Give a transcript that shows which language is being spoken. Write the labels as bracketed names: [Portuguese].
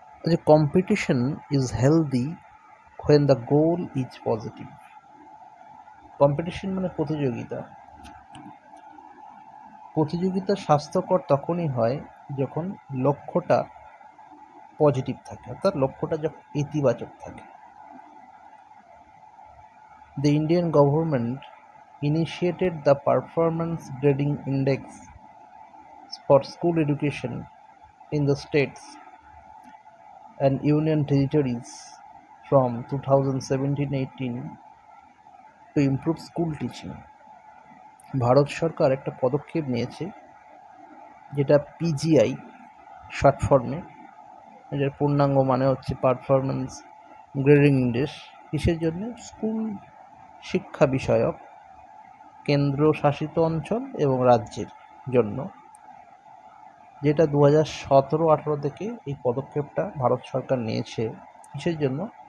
[English] যে competition is healthy when the goal is positive. [Bangla] Competition মানে প্রতিযোগিতা। প্রতিযোগিতা স্বাস্থ্যকর তখনই হয় যখন লক্ষ্যটা পজিটিভ থাকে, অর্থাৎ লক্ষ্যটা যখন ইতিবাচক থাকে। [English] The Indian government initiated the Performance Grading Index for school education in the states and union territories from 2017-18 to improve school teaching. [Bangla] Bharat সরকার একটা পদক্ষেপ নিয়েছে, যেটা পিজিআই শর্ট ফর্মে, এটার পূর্ণাঙ্গ মানে হচ্ছে পারফরমেন্স গ্রেডিং ইন্ডেক্স। কিসের জন্য? স্কুল শিক্ষা বিষয়ক কেন্দ্রশাসিত অঞ্চল এবং রাজ্যের জন্য, যেটা 2017-18 থেকে এই পদক্ষেপটা ভারত সরকার নিয়েছে। কিসের জন্য?